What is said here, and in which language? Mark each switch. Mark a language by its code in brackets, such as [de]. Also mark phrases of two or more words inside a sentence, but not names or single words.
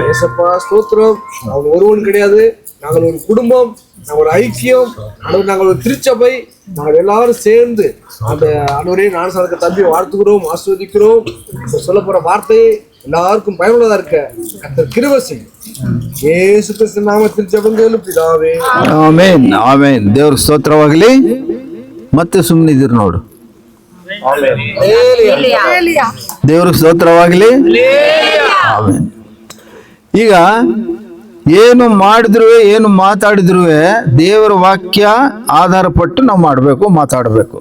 [ta] ஏசப்பா ஸ்தோத்திரம். அவங்க ஒருவன் கிடையாது, நாங்கள் ஒரு குடும்பம், நாங்கள் ஒரு ஐக்கியம், நாங்கள் ஒரு திருச்சபை, நாங்கள் எல்லாரும் சேர்ந்து அந்த அன்வரே ஞானஸ்தானத்துக்கு தம்பியை வாழ்த்துக்கிறோம், ஆஸ்வதிக்கிறோம். சொல்ல போற வார்த்தை எல்லாருக்கும் பயனுள்ளதா இருக்க கர்த்தர் கிருபை செய்யும். [kn] ಯೇಸು ಕ್ರಿಸ್ತನ ನಾಮದಲ್ಲಿ ಜಪಂಗಲು ಪಿತಾವೇ, ಆಮೆನ್ ಆಮೆನ್. ದೇವರ ಸ್ತೋತ್ರವಾಗಲಿ. ಮತ್ತೆ ಸುಮ್ಮನಿದ್ದೀರಿ ನೋಡು. ದೇವರ ಸ್ತೋತ್ರವಾಗಲಿ. ಆಮೆನ್. ಈಗ ಏನು ಮಾಡಿದ್ರು, ಏನು ಮಾತಾಡಿದ್ರು ದೇವರ ವಾಕ್ಯ ಆಧಾರ ಪಟ್ಟು ನಾವು ಮಾಡಬೇಕು, ಮಾತಾಡಬೇಕು.